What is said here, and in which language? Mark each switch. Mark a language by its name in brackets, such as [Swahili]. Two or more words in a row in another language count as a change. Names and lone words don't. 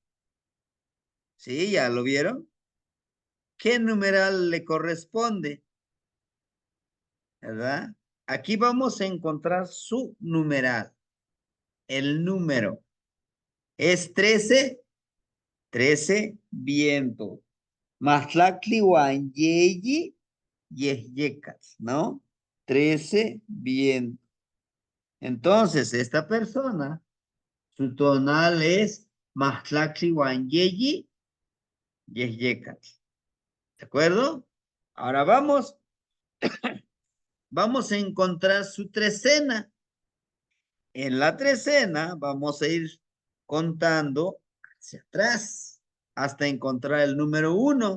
[Spanish] ¿Sí? ¿Ya lo vieron? ¿Qué numeral le corresponde? ¿Verdad? Aquí vamos a encontrar su numeral. El número. ¿Es 13? 13, viento. [Nahuatl languages] Matlacli wan yeyi yehyekat, [Spanish] ¿no? 13, viento. Entonces, esta persona, su tonal es [Nahuatl languages] Matlacli wan yeyi yehyekat. [Spanish] ¿De acuerdo? Ahora vamos. Vamos a encontrar su trecena. En la trecena vamos a ir contando hacia atrás hasta encontrar el número 1.